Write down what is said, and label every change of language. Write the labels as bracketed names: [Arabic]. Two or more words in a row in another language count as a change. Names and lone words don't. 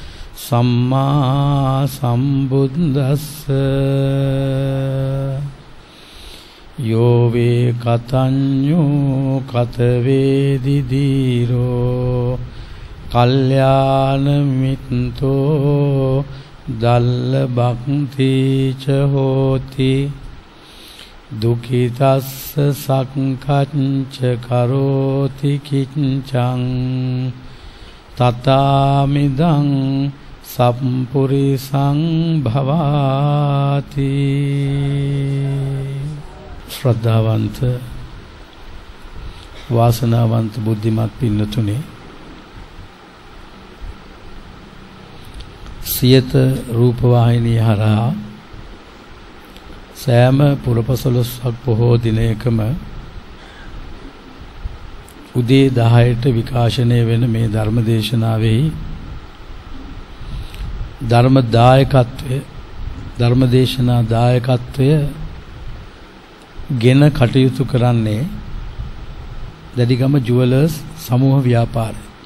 [Pali] සම්මා සම්බුද්දස්ස යෝ වේ කතඤ්ඤෝ කතවේදි දීරෝ කල්යාණ මිත්තෝ දල්ල භක්ති ච හෝති දුකිතස්ස සක්ඛච්ච කරෝති කිංචං තතාමිදං සම්පුරිසං භවාති. [Sinhala] ශ්‍රද්ධාවන්ත වාසනාවන්ත බුද්ධිමත් පින්නතුනේ, සියත රූපවාහිනිය හරහා සෑම පුරපසළොස්වක පොහෝ දිනයකම උදේ 10ට විකාශනය වෙන මේ ධර්ම දේශනාවෙහි ධර්මදේශනා දායකත්වය ගෙන කටයුතු කරන්නේ දැඩිගම ජුවලර්ස් සමූහ ව්‍යාපාරය.